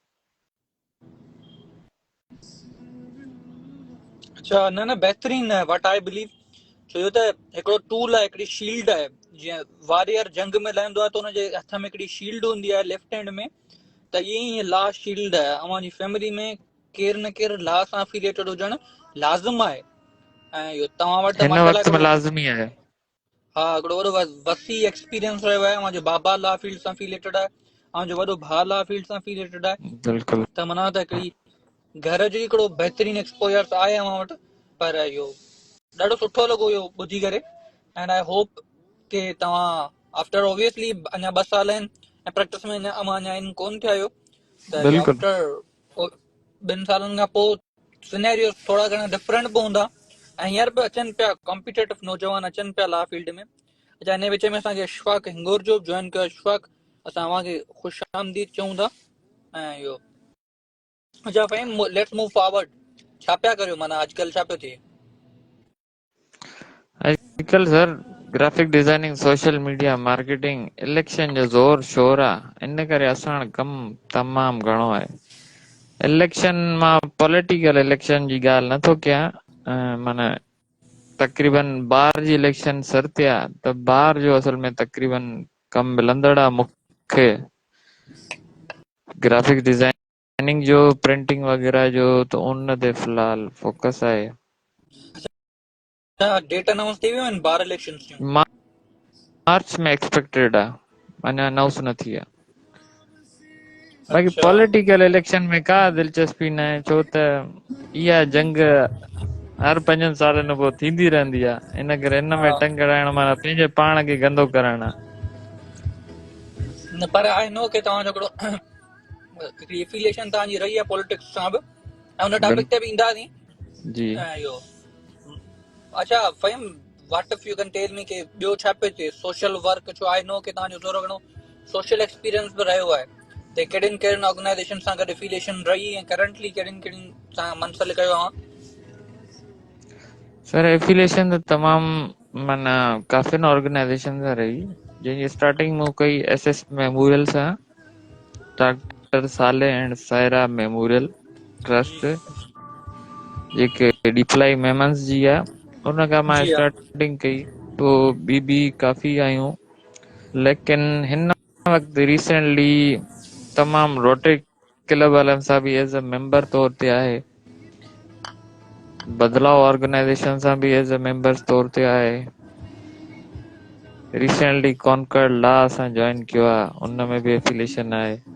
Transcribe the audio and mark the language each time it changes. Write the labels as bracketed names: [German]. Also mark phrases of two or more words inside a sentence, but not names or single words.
[Sindhi] अच्छा न न बेहतरीन है [English] what I believe. [Sindhi] छो जो त हिकिड़ो टूल आहे, हिकिड़ी शील्ड आहे। जीअं वॉरियर जंग में लहंदो आहे त हुनजे हथ में हिकिड़ी शील्ड हूंदी आहे [English] left hand [Sindhi] में, त ईअं ई [English] law shield [Sindhi] आहे। अव्हांजी फैमिली में केरु न केरु लॉ सां एफिलिएटेड हुजणु लाज़िम आहे। ऐं इहो तव्हां वटि त हिन माशाल्लाह वक़्त में हिकिड़ो लाज़मी आहे। हा हिकिड़ो वॾो वसी एक्सपीरियंस रहियो आहे। मुंहिंजो बाबा [English] law field [Sindhi] सां एफिलिएटेड आहे, मुंहिंजो वॾो भाउ [English] law field [Sindhi] सां एफिलिएटेड आहे। बिल्कुलु त माना त हिकिड़ी घर जो हिकिड़ो बहितरीन एक्सपोजर आहे अव्हां वटि। पर इहो ॾाढो सुठो लॻो इहो ॿुधी करे। [English] and I hope [Sindhi] कि तव्हां [English] after obviously [Sindhi] अञा 2 साल आहिनि ऐं प्रैक्टिस में अञा इन कोन थिया आहियो, त इहो बिल्कुलु आफ्टर 2 सालनि खां पोइ सिनेरियो थोरा घणा डिफरेंट बि हूंदा। ऐं हींअर बि अचनि पिया कॉम्पिटेटिव नौजवान अचनि पिया [English] law field [Sindhi] में। अच्छा हिन विच में असांखे अशफाक हिंगोर जो जॉइन कयो। अशफाक असां तव्हांखे ख़ुशि आमदीद चऊं था। ऐं इहो अच्छा फ़हीम [English] let's move forward. [Sindhi] छा पिया करियो माना अॼुकल्ह छा पियो थिए? अॼुकल्ह सर [English] graphic designing, social media marketing, [Sindhi] इलेक्शन जो ज़ोर शोर आहे, इन करे असां कम तमाम घणो आहे। इलेक्शन मां [English] political election [Sindhi] जी ॻाल्हि नथो कयां, माना तक़रीबन ॿार जी इलेक्शन सर ते आहे, त ॿार जो असल में तक़रीबन कम मिलंदड़ आहे मूंखे, [English] graphic designing [Sindhi] जो, प्रिंटिंग वग़ैरह जो, त उन ते फ़िलहाल फोकस आहे। [English] date announce [Sindhi] थी वियूं आहिनि 12 इलेक्शंस जूं? मार्च में एक्सपेक्टेड आहे, अञा अनाउंस न थी आहे। बाक़ी अच्छा [English] political election [Sindhi] में का दिलचस्पी न आहे, छो त इहा जंग हर 5 सालनि पोइ थींदी रहंदी आहे, इन करे इन में हा टंग अड़ाइण माना पंहिंजे पाण खे गंदो करणु आहे। न, पर [English] I know [Sindhi] कि तव्हांजो हिकिड़ो एफिलिएशन तव्हांजी रही आहे पॉलिटिक्स सां बि, ऐं हुन टॉपिक ते बि ईंदासीं। जी ऐं इहो अच्छा फ़हीम, [English] what if you can tell me [Sindhi] कि ॿियो छा पियो थिए [English] social work, [Sindhi] छो [English] I know [Sindhi] कि तव्हांजो थोरो घणो [English] social experience [Sindhi] बि रहियो आहे, त कहिड़ियुनि कहिड़ियुनि ऑर्गेनाइजेशन सां गॾु एफिलिएशन रही ऐं करंटली कहिड़ियुनि कहिड़ियुनि सां मंसलिक कयो आहे? सर, एफिलिएशन त तमामु माना काफ़ियुनि ऑर्गेनाइजेशन सां रही, जंहिंजी स्टार्टिंग मूं कई SS मेमोरियल सां, डॉक्टर साले एंड सायरा मेमोरियल ट्रस्ट, जेके डिप्लाई मेमन्स जी आहे, उन खां मां जी हा। स्टार्टिंग कई, पोइ ॿी काफ़ी आयूं, लेकिन हिन वक़्तु रिसेंटली तमामु रोटरी क्लब वारनि सां बि [English] as a member [Sindhi] तौर ते आहे, बदलाव ऑर्गेनाइजेशन सां बि [English] as a members [Sindhi] तौर ते आहे, रिसेंटली कॉन्कर्ड लॉ असां जॉइन कयो आहे, उन में बि एफिलिएशन आहे।